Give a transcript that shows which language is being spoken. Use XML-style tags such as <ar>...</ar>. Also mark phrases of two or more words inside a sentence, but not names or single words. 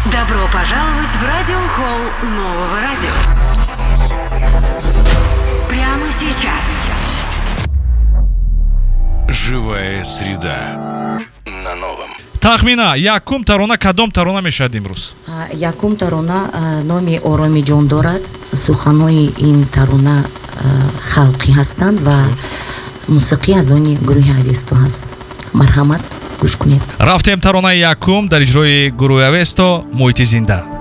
<ru>Добро пожаловать в радиохолл нового радио. Прямо сейчас. Живая среда на новом.</ru> <tg>Тахмина, якум тарона кадом тарона мешад имрӯз? Якум тарона номи Оромиҷон дорад. Суханои ин тарона халқӣ ҳастанд ва мусиқӣ аз они гурӯҳи Авесто ҳаст. Марҳамат, гӯш кунед. Рафтем таронаи якум дар иҷрои гурӯҳи Авесто, муҳити зинда.</tg>